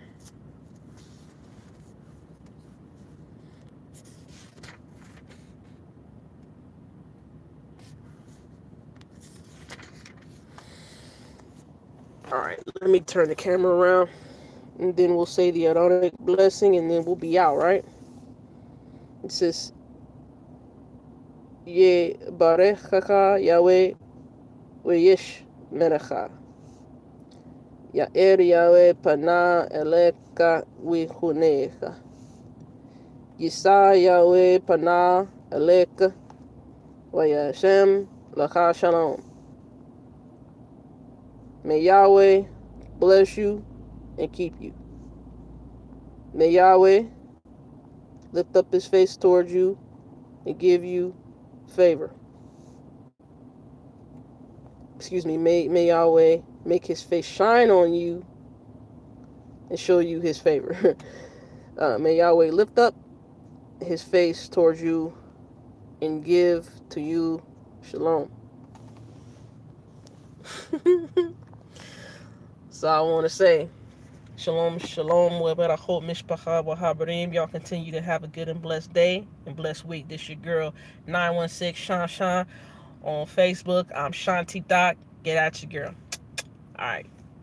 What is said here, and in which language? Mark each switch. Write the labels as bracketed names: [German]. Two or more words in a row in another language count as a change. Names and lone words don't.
[English] Alright, let me turn the camera around, and then we'll say the Aaronic blessing, and then we'll be out, right? It says, [Hebrew] יברכך יהוה וישמרך. יאר יהוה פניו אליך ויחנך. ישא יהוה פניו אליך וישם לך שלום. [English] May Yahweh bless you and keep you. May Yahweh lift up his face towards you and give you favor. Excuse me, may Yahweh make his face shine on you and show you his favor. May Yahweh lift up his face towards you and give to you shalom. That's all I want to say. Shalom, shalom. Mishpacha of The Way. Y'all continue to have a good and blessed day and blessed week. This your girl, 916 Shan on Facebook. I'm Shanti Doc. Get at your girl. All right.